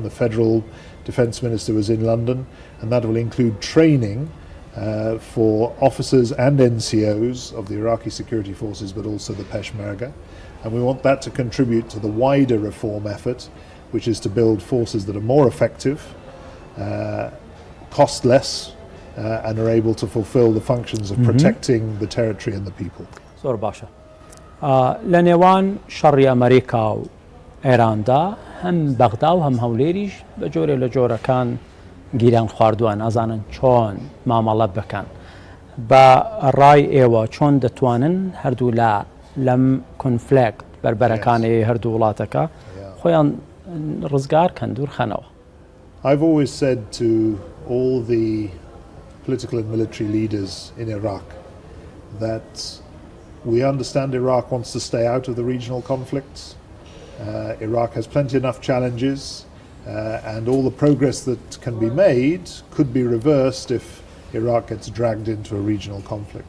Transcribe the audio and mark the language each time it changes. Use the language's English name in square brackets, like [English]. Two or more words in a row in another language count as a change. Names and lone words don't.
[English] The federal defense minister was in London, and that will include training for officers and NCOs of the Iraqi security forces, but also the Peshmerga. And we want that to contribute to the wider reform effort, which is to build forces that are more effective, cost less, and are able to fulfill the functions of protecting the territory and the people. [Central Kurdish] زۆر باشە. لە نێوان شەڕی ئەمریکا و ئێراندا هەم بەغدا و هەم هەولێریش بە جۆرێ لە جۆرەکان گیران خواردووان ئەزانن چۆن مامەڵە بکەن بە ڕای ئێوە چۆن دەتوانن هەردوو لەم کۆنفلێکت بەربەرەکانی هەردوو وڵاتەکە خۆیان ڕزگار کەن دوور خەنەوە. [English] I've always said to all the political and military leaders in Iraq that we understand Iraq wants to stay out of the regional conflicts. Iraq has plenty enough challenges and all the progress that can be made could be reversed if Iraq gets dragged into a regional conflict.